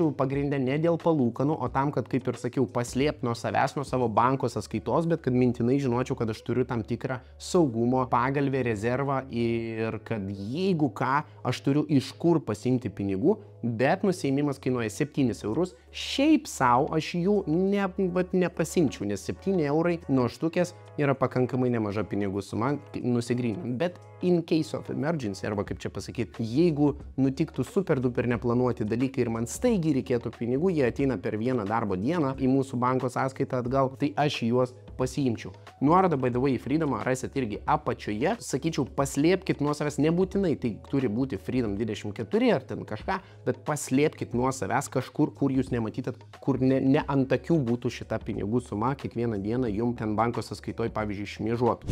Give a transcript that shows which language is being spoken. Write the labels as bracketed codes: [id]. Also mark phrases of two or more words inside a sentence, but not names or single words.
[lt] Šiau pagrindę ne dėl palūkanų, o tam, kad, kaip ir sakiau, paslėpti nuo savęs, nuo savo banko sąskaitos, bet kad mintinai žinočiau, kad aš turiu tam tikrą saugumo pagalvę, rezervą ir kad jeigu ką, aš turiu iš kur pasiimti pinigų, bet nusiėmimas kainuoja 7 eurus, šiaip savo aš jų nepasimčiau, nes 7 eurai nuo štukės yra pakankamai nemaža pinigų suma nusigryninant. [en] Bet in case of emergency, [lt] arba kaip čia pasakyti, jeigu nutiktų [en] super duper [lt] neplanuoti dalykai ir man staigiai reikėtų pinigų, jie ateina per vieną darbo dieną į mūsų banko sąskaitą atgal, tai aš juos pasiimčiau. Nuorodą, [en] by the way, [lt] į Freedomą rasit irgi apačioje. Sakyčiau, paslėpkit nuo savęs, nebūtinai tai turi būti Freedom 24 ar ten kažką, bet paslėpkit nuo savęs kažkur, kur jūs nematytat, kur ne ant akių būtų šita pinigų suma, kiekvieną dieną jums ten banko sąskaitoj, pavyzdžiui, šmėžuotų.